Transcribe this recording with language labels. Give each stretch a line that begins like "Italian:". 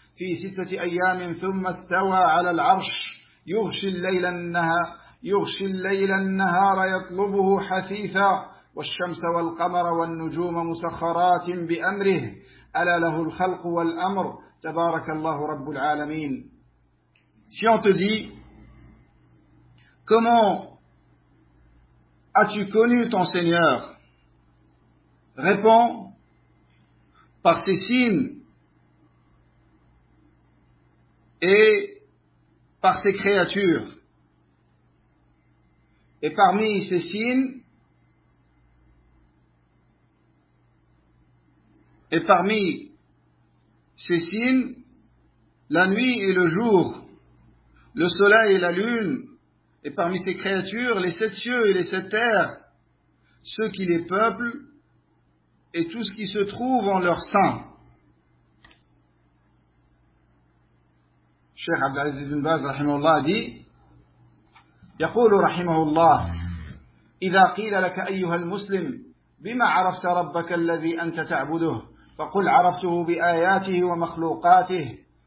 Arabic: في ستة أيام ثم استوى على العرش يغشي الليل النهار يغشي الليل النهار يطلبه حثيثا والشمس والقمر والنجوم مسخرات بأمره ألا له الخلق والأمر تبارك الله رب العالمين.
French: Si on te dit, comment as-tu connu ton Seigneur? Réponds, par tes signes et par ses créatures. Et parmi ces signes, la nuit et le jour, le soleil et la lune, et parmi ces créatures, les sept cieux et les sept terres, ceux qui les peuplent, et tout ce qui se trouve en leur sein.
Arabic: Cheikh Abdelaziz ibn Baz, rahimahullah,
French: a dit,
Arabic: يقول رحمه الله إذا قيل لك أيها المسلم بما عرفت ربك الذي أنت تعبده فقل عرفته بآياته ومخلوقاته